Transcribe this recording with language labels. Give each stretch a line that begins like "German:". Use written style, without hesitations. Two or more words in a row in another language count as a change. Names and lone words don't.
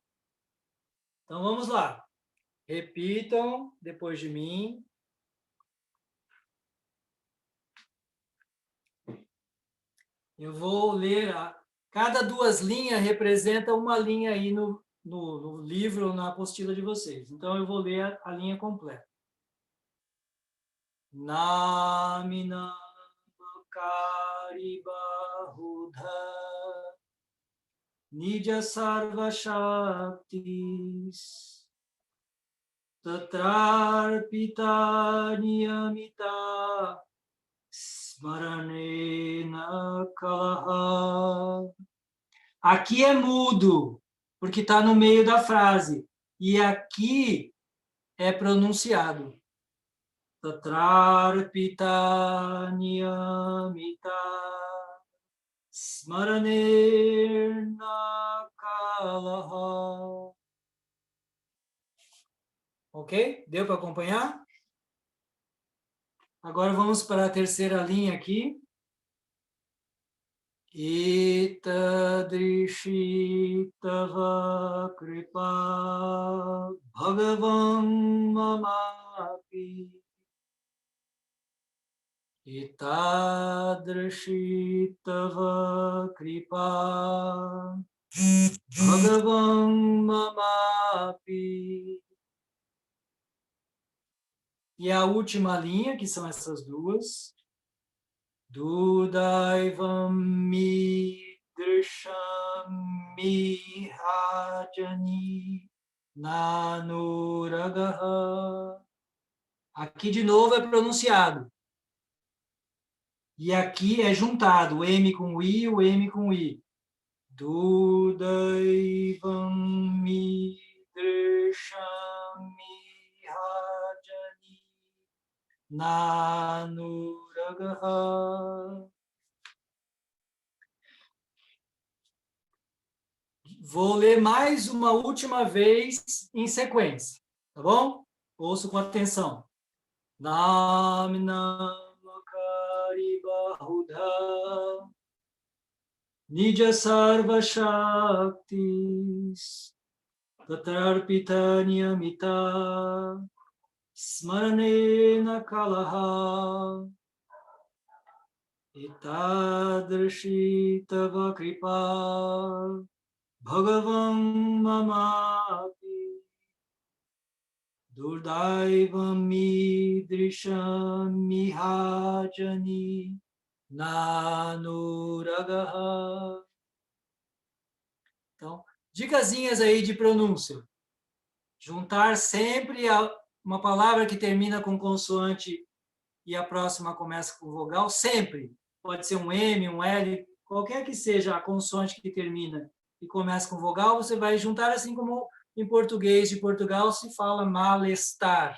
Portuguese: Então vamos lá. Repitam depois de mim. Eu vou ler. Cada 2 linhas representa uma linha aí no livro ou na apostila de vocês. Então eu vou ler a linha completa.
Sanskrit: Namina Kari Bahudha Nija Sarva Shaktis tatrarpita niyamita smaranena kalaha.
Portuguese: Aqui é mudo, porque está no meio da frase. E aqui é pronunciado.
Sanskrit: Tatrarpita niyamita smaranena kalaha.
Portuguese: Ok? Deu para acompanhar? Agora vamos para a terceira linha aqui.
Sanskrit: Itadrishitava kripa bhagavan mamapi. Itadrishitava kripa bhagavan mamapi.
Portuguese: E a última linha, que são essas duas.
Sanskrit: Dudaivam midrisham mihajani nanuragaha.
Portuguese: Aqui de novo é pronunciado. E aqui é juntado o M com o I, o M com o I.
Sanskrit: Dudaivam midrisham mihajani nanuragaha.
Portuguese: Vou ler mais uma última vez em sequência, tá bom? Ouço com atenção.
Sanskrit: Naminamakari bahudha Nija sarva shaktis tatarpita niyamita smaranena kalaha itadrishitava kripa bhagavan mamapi durdaivam midrisham mihajani nanuragaha.
Portuguese: Então, dicasinhas aí de pronúncia. Juntar sempre uma palavra que termina com consoante e a próxima começa com vogal, sempre. Pode ser um M, um L, qualquer que seja a consoante que termina e começa com vogal, você vai juntar assim como em português de Portugal se fala malestar.